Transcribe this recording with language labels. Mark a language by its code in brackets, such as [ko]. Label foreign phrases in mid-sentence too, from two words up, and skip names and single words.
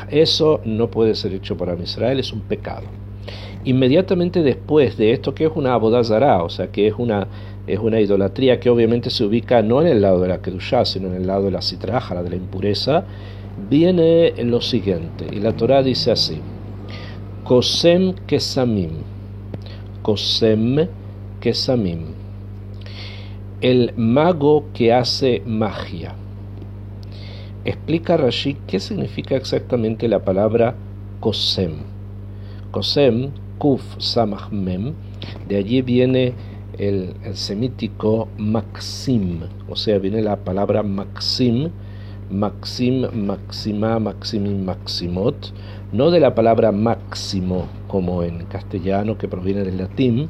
[es] Eso no puede ser hecho para Israel, es un pecado. Inmediatamente después de esto, que es una [he] עבודה זרה, [es] o sea, que es una idolatría que obviamente se ubica no en el lado de la Kedushá, sino en el lado de la [arc] סטרא אחרא, [es] de la impureza, viene lo siguiente, y la Torá dice así: [he] קוסם קסמים, קוסם קסמים, [es] el mago que hace magia. Explica Rashi qué significa exactamente la palabra Kosem. Kosem, [he] קוף סמך מם, [es] de allí viene el semítico Maxim, o sea, viene la palabra Maxim, Maxim, Maxima, Maximim, Maximot, no de la palabra máximo, como en castellano, que proviene del latín.